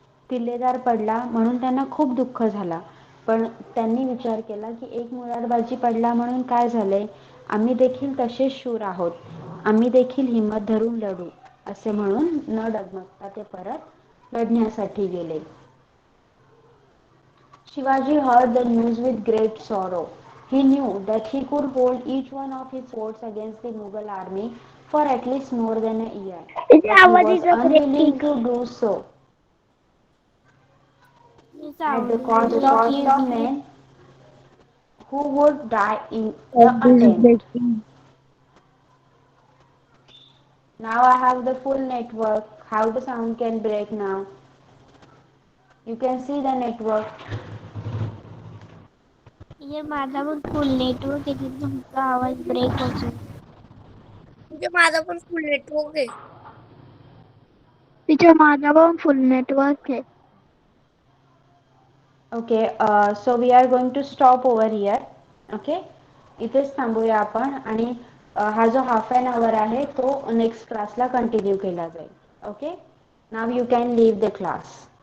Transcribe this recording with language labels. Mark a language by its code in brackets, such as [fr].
[mr] किल्लेदार पडला म्हणून त्यांना खूप दुःख झाला, पण त्यांनी विचार केला की एक मुरारबाजी पडला म्हणून काय झाले, आम्ही देखील तसेच शूर आहोत, आम्ही देखील हिंमत धरून लढू, असे म्हणून न डगमगता ते परत लढण्यासाठी गेले. [en] Shivaji heard the news with great sorrow. He knew that he could hold each one of his forts against the Mughal army for at least more than a year, [mr] तिचा [en] but he [mr] आवाज [en] was [mr] इथं [en] unwilling [mr] breaking. [en] to do so [mr] तिचा [en] at the [mr] आवाज [en] cost of his men who would die in the attempt. [mr] Breaking. [en] Now I have the full network. How the sound can break now? You can see the network. [mr] ये माझा पण फुल network आहे तिथे तुमचा आवाज break होतो. म्हणजे माझा पण फुल नेटवर्क आहे. तिच्या माझा पण फुल नेटवर्क आहे. [en] Okay, so we are going to stop over here. [mr] Okay, इथेच थांबूया आपण आणि हा जो [en] half an hour [mr] आहे तो नेक्स्ट क्लासला कंटिन्यू केला जाईल. [en] Okay, now you can leave the class.